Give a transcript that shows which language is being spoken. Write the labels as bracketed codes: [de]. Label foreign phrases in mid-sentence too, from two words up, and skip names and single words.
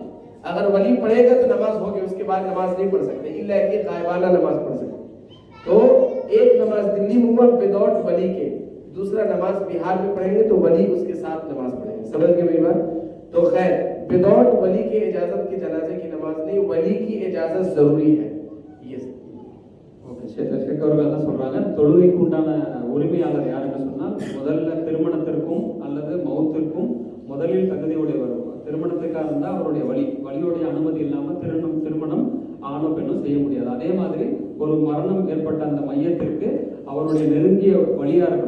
[hi] अगर वली पढ़ेगा तो नमाज होगी, उसके बाद नमाज नहीं पढ़ सकते, इल्ला कि गायबाना नमाज पढ़ सकते. तो एक नमाज दिल्ली में हुआ विदाउट वली के, दूसरा नमाज बिहार में पढ़ेंगे तो वली उसके साथ नमाज पढ़ेंगे. समझ गए मेरी बात. तो खैर विदाउट वली के इजाजत के जनाजे की नमाज नहीं, वली की इजाजत जरूरी है. ये [ta] ஷேக் அவர்கள் என்ன சொல்றாங்க, தொழுகைக்கு உண்டான உரிமையாளர் யாருன்னு சொன்னால் முதல்ல திருமணத்திற்கும் அல்லது மௌத்திற்கும் முதலில் தகுதியுடையவர். திருமணத்துக்காக இருந்தால் அவருடைய வலியுடைய அனுமதி இல்லாமல் திருமணம் ஆணோ பெண்ணும் செய்ய முடியாது. அதே மாதிரி ஒரு மரணம் ஏற்பட்ட அந்த மையத்திற்கு அவருடைய நெருங்கிய வழியா இருக்கணும்.